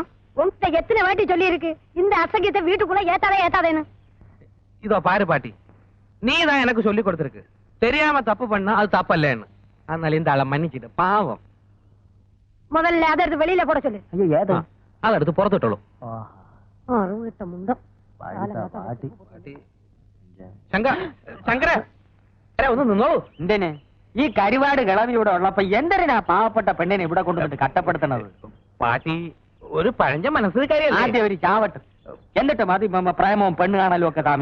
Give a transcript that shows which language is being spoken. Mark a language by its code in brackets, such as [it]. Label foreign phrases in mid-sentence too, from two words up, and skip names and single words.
[ta] உன்கிட்ட எத்தனை வாட்டி சொல்லி இருக்கு இந்த அசகியத்தை வீட்டுக்குள்ள ஏத்தாதேன்னு? இதோ பாரு பாட்டி, நீ தான் எனக்கு சொல்லி கொடுத்துருக்கு தெரியாம தப்பு பண்ணா அது தப்பல்லேன்னு. அதனால இந்த ஆளை மன்னிச்சிட்டு பாவம். முதல்ல அதை எடுத்து வெளியில போட சொல்லு. ஐயோ ஏதோ அதை எடுத்து புறத்துட்டோம். அறுவிட்ட முண்டம். [ml] ശങ്കര ഒന്ന് നിന്നോ. എന്തിന് ഈ കരിവാട് കിളവി ഇവിടെ ഉള്ളപ്പോ എന്തിനാ പാവപ്പെട്ട പെണ്ണിനെ ഇവിടെ കൊണ്ടുവന്നിട്ട് കട്ടപ്പെടുത്തണത്? പാട്ടി ഒരു പഴഞ്ച മനസ്സിലാരിയല്ലേ. ആദ്യം ഒരു ചാവട്ട്, എന്നിട്ട് മതി പ്രേമവും പെണ്ണ് കാണലും ഒക്കെ സ്വാമി.